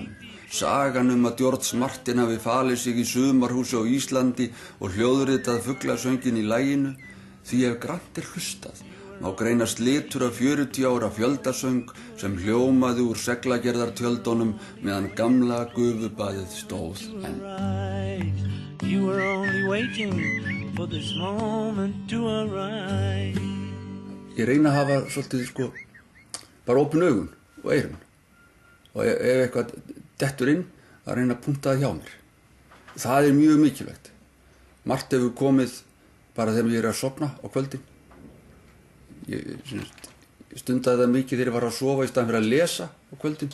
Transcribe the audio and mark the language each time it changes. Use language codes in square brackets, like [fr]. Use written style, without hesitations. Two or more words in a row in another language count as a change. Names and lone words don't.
[is] Sagan að George Martin hafi falið sig í sumarhúsi á Íslandi og hljóðritað fuglasöngin í laginu, því ef grannt hlustað má greinast litur af 40 ára fjöldasöng sem hljómaði úr seglagerðartjöldunum meðan gamla gufubaðið stóð enn. [en] You were only waiting for this moment to arrive. [is] Ég reyna að hafa svolítið sko bara opin augun og eyrun og ef eitthvað dettur inn að reyna að punkta það hjá mér. Það mjög mikilvægt. Margt hefur komið bara þegar ég að sofna á kvöldin. Ég stundaði það mikið þegar ég var að sofa í staðinn fyrir að lesa á kvöldin.